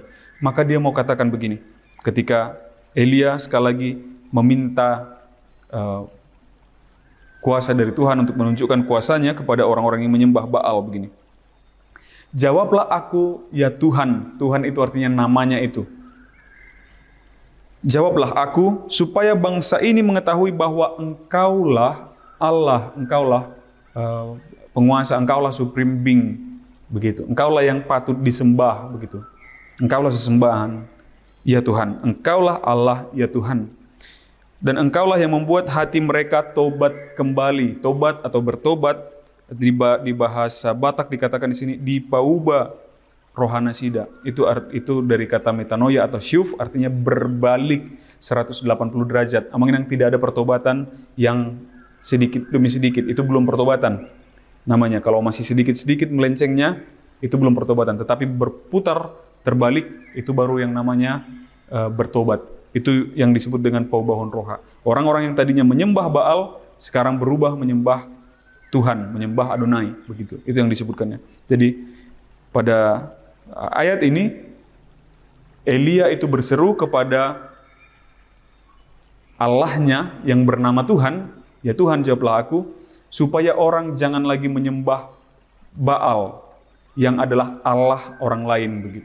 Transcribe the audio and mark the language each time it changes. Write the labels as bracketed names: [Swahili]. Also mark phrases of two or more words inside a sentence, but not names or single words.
[Indonesian] Maka dia mau katakan begini, ketika Elia sekali lagi meminta kuasa dari Tuhan untuk menunjukkan kuasanya kepada orang-orang yang menyembah Baal begini. Jawablah aku ya Tuhan. Tuhan itu artinya namanya itu. Jawablah aku supaya bangsa ini mengetahui bahwa engkaulah Allah, engkaulah penguasa, engkaulah [English] supreme being [Indonesian] begitu. Engkaulah yang patut disembah begitu. Engkaulah sesembahan ya Tuhan. Engkaulah Allah ya Tuhan. Dan engkaulah yang membuat hati mereka tobat kembali. Tobat atau bertobat di bahasa Batak dikatakan di sini [Batak Toba] dipauba rohana sida. [Indonesian] Itu dari kata metanoia atau syuf, artinya berbalik 180 derajat. Amanginang tidak ada pertobatan yang sedikit demi sedikit, itu belum pertobatan namanya. Kalau masih sedikit-sedikit melencengnya, itu belum pertobatan. Tetapi berputar terbalik, itu baru yang namanya bertobat. Itu yang disebut dengan [Batak Toba] paubahon roha. [Indonesian] Orang-orang yang tadinya menyembah Baal, sekarang berubah menyembah Tuhan, menyembah Adonai, begitu. Itu yang disebutkannya. Jadi pada ayat ini Elia itu berseru kepada Allahnya yang bernama Tuhan, ya Tuhan jawablah aku, supaya orang jangan lagi menyembah Baal yang adalah Allah orang lain begitu.